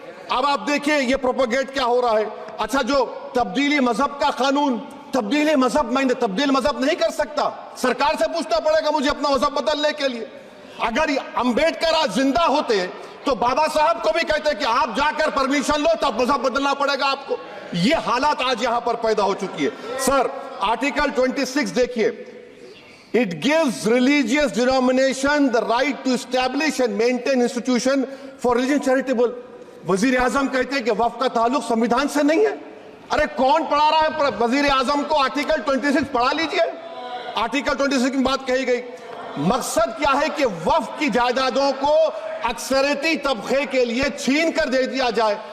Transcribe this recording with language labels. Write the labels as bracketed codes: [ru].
[ur] اب آپ دیکھیں یہ پروپیگیٹ کیا ہو رہا ہے. اچھا، جو تبدیلی مذہب کا قانون، تبدیلی مذہب، میں تبدیل مذہب نہیں کر سکتا. سرکار سے پوچھنا پڑے گا مجھے اپنا مذہب بدلنے کے لیے. اگر امبیڈکر آج زندہ ہوتے تو بابا صاحب کو بھی کہتے کہ آپ جا کر پرمیشن لو، تب مذہب بدلنا پڑے گا آپ کو. یہ حالات آج یہاں پر پیدا ہو چکی ہے. سر، آرٹیکل 26 دیکھیے. [en] It gives religious denomination the right to establish and maintain institution for religion charitable. [ur] وزیر اعظم کہتے ہیں کہ وقف کا تعلق سمویدھان سے نہیں ہے. ارے کون پڑھا رہا ہے وزیر اعظم کو؟ آرٹیکل 26 پڑھا لیجئے. آرٹیکل 26 کی بات کہی گئی. مقصد کیا ہے کہ وقف کی جائیدادوں کو اکثریتی طبقے کے لیے چھین کر دے دیا جائے.